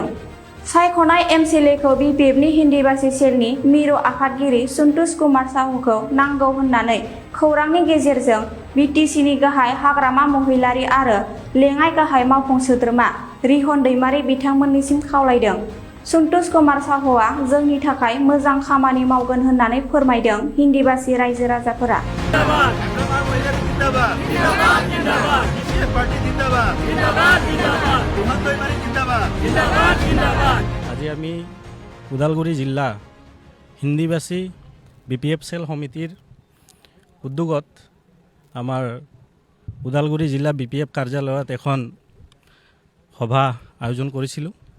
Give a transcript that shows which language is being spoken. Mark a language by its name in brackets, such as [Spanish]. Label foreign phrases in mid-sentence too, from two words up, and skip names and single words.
[Bodo] सायख'नाय एमसिएलएखौ बिपिएफनि हिन्दी भाषी सेलनि मिरु आफादगिरि सन्तोष कुमार साहुखौ नांगौ होननानै खौरांनि गेजेरजों बिटिसिनि गाहाय हाग्रामा महिलारि आरो लेङाइ गाहाय मावफुं सोद्रोमा रिहन दैमारि बिथांमोननिसिम खावलायदों। सन्तोष कुमार साहुआ जोंनि थाखाय मोजां खामानि मावगोन होननानै फोरमायदों। हिन्दी भाषी रायजो राजाफोरा [Assamese] আজি আমি ওদালগুৰি জিলা হিন্দী ভাষী বিপিএফ সেল সমিতিৰ উদ্যোগত আমাৰ ওদালগুৰি জিলা বিপিএফ কাৰ্যালয়ত এখন সভা আয়োজন কৰিছিলোঁ